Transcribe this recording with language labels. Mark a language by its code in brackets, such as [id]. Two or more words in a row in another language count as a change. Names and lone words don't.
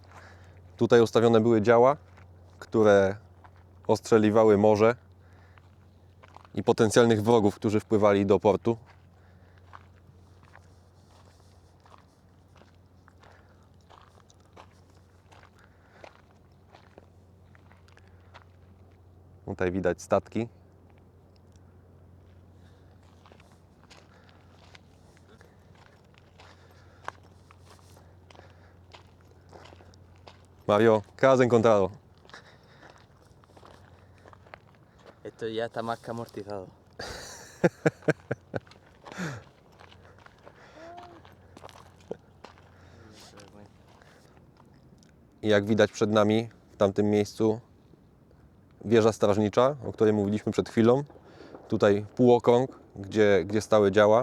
[pl] Tutaj ustawione były działa, które ostrzeliwały morze i potencjalnych wrogów, którzy wpływali do portu. Tutaj widać statki. [es] Mario, ¿qué has encontrado? Esto ya está más que amortizado. [pl] I jak widać przed nami, w tamtym miejscu, wieża strażnicza, o której mówiliśmy przed chwilą. Tutaj półokrąg, gdzie stały działa.